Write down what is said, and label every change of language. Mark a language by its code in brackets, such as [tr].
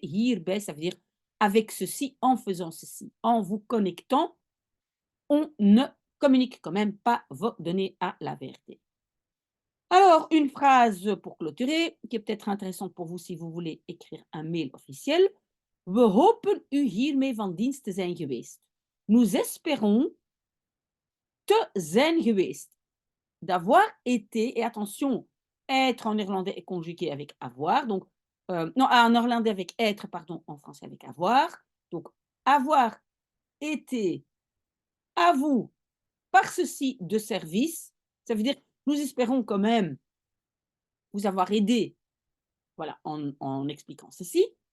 [nl] Hierbij, [fr] ça veut dire avec ceci, en faisant ceci, en vous connectant, on ne communique quand même pas vos données à la vérité. Alors, une phrase pour clôturer, qui est peut-être intéressante pour vous si vous voulez écrire un mail officiel. [nl] We hopen u hiermee van dienst te zijn geweest. [fr] Nous espérons [nl] te zijn geweest. [fr] D'avoir été, et attention, être en néerlandais est conjugué avec avoir, donc, non, en néerlandais avec être, pardon, en français avec avoir. Donc, avoir été à vous par ceci de service, ça veut dire nous espérons quand même vous avoir aidé, voilà, en expliquant ceci.